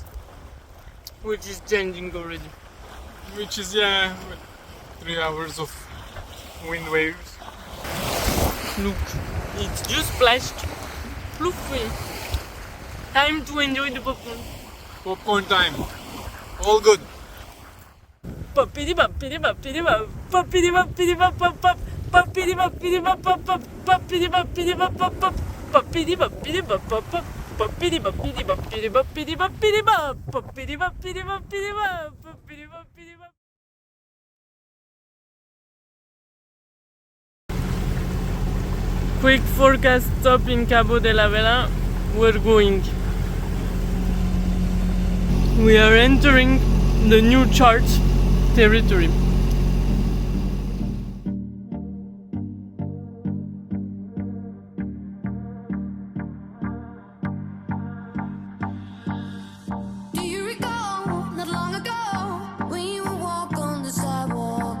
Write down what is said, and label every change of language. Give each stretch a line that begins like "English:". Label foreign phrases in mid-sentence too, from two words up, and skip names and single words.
English: Which is changing already. which is, yeah, 3 hours of wind waves. Look, it's just splashed. Fluffy. Time to enjoy the popcorn. Popcorn time. All good. Poppity poppity poppity pop. Poppity poppity pop pop pop. Poppity poppity pop pop pop. Poppity poppity pop pop pop. Poppity poppity pop pop pop. Poppity poppity poppity poppity poppity pop. Poppity poppity poppity pop. Poppity poppity pop. Quick forecast stop in Cabo de la Vela. We're going. We are entering the new chart territory. Do you recall not long ago we would walk on the sidewalk?